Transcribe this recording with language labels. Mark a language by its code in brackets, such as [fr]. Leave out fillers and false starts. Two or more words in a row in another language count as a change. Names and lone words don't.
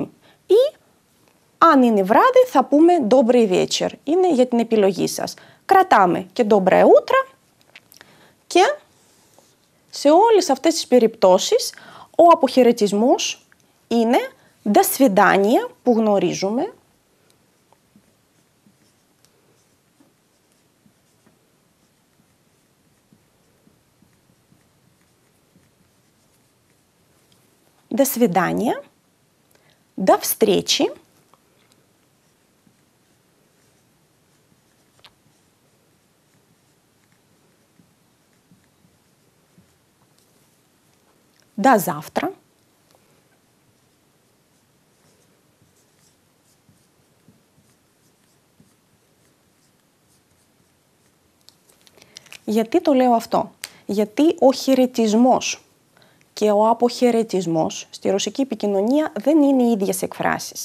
[el] Ή αν είναι βράδυ θα πούμε [ru] Добрый вечер. [el] Είναι για την επιλογή σας. Κρατάμε και [ru] Доброе утро [el] και σε όλες αυτές τις περιπτώσεις ο αποχαιρετισμός είναι [ru] До свидания [el] που γνωρίζουμε. [ru] До свидания. До встречи. До завтра. [el] Γιατί το λέω αυτό? Γιατί ο χαιρετισμός και ο αποχαιρετισμός στη ρωσική επικοινωνία δεν είναι οι ίδιες εκφράσεις.